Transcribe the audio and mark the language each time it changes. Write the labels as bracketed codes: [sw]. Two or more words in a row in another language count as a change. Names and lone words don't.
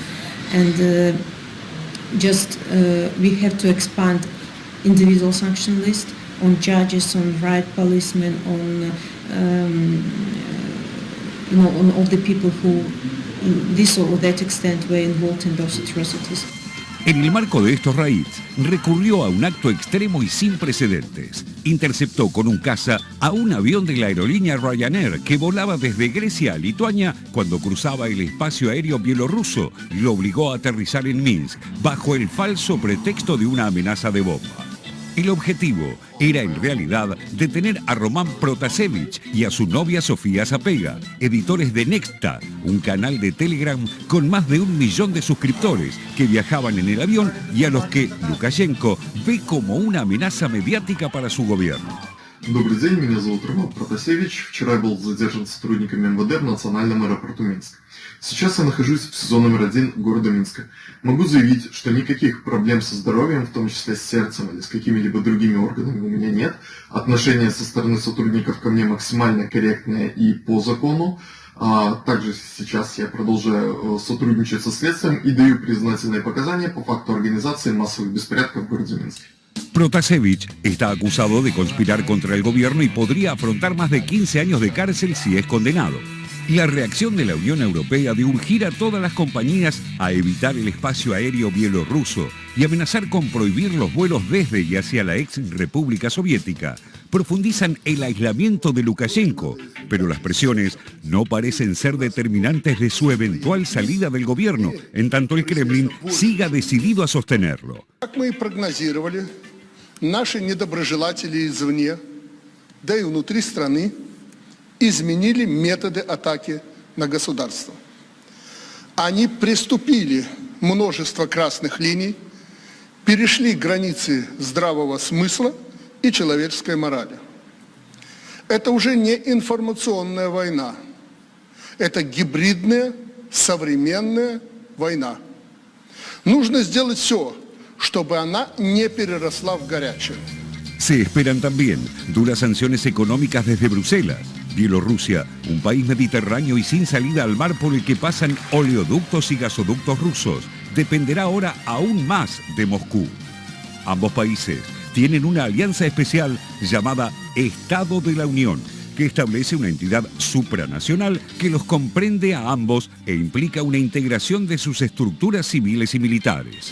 [en] And we have to expand individual sanction list on judges, on riot policemen, on on all the people who, this or that extent, were involved in those atrocities. [es] En el marco de estos raids, recurrió a un acto extremo y sin precedentes. Interceptó con un caza a un avión de la aerolínea Ryanair que volaba desde Grecia a Lituania cuando cruzaba el espacio aéreo bielorruso y lo obligó a aterrizar en Minsk bajo el falso pretexto de una amenaza de bomba. El objetivo era en realidad detener a Roman Protasevich y a su novia Sofía Sapega, editores de Nexta, un canal de Telegram con más de 1 millón de suscriptores que viajaban en el avión y a los que Lukashenko ve como una amenaza mediática para su gobierno. [ru] Добрый день, меня зовут Роман Протасевич. Вчера я был задержан сотрудниками МВД в национальном аэропорту Минск. Сейчас я нахожусь в СИЗО номер 1 города Минска. Могу заявить, что никаких проблем со здоровьем, в том числе с сердцем или с какими-либо другими органами, у меня нет. Отношение со стороны сотрудников ко мне максимально корректное и по закону. Также сейчас я продолжаю сотрудничать со следствием и даю признательные показания по факту организации массовых беспорядков в городе Минске. [es] Protasevich está acusado de conspirar contra el gobierno y podría afrontar más de 15 años de cárcel si es condenado. La reacción de la Unión Europea de urgir a todas las compañías a evitar el espacio aéreo bielorruso y amenazar con prohibir los vuelos desde y hacia la ex República Soviética profundizan el aislamiento de Lukashenko, pero las presiones no parecen ser determinantes de su eventual salida del gobierno, en tanto el Kremlin siga decidido a sostenerlo. [ru] Как мы и прогнозировали, наши недоброжелатели извне, да и внутри страны, изменили методы атаки на государство. Они приступили множество красных линий, перешли границы здравого смысла и человеческой морали. Это уже не информационная война, это гибридная, современная война. Нужно сделать все, чтобы она не переросла в горячую. [es] Se esperan también duras sanciones económicas desde Bruselas. Bielorrusia, un país mediterráneo y sin salida al mar por el que pasan oleoductos y gasoductos rusos, dependerá ahora aún más de Moscú. Ambos países tienen una alianza especial llamada Estado de la Unión, que establece una entidad supranacional que los comprende a ambos e implica una integración de sus estructuras civiles y militares.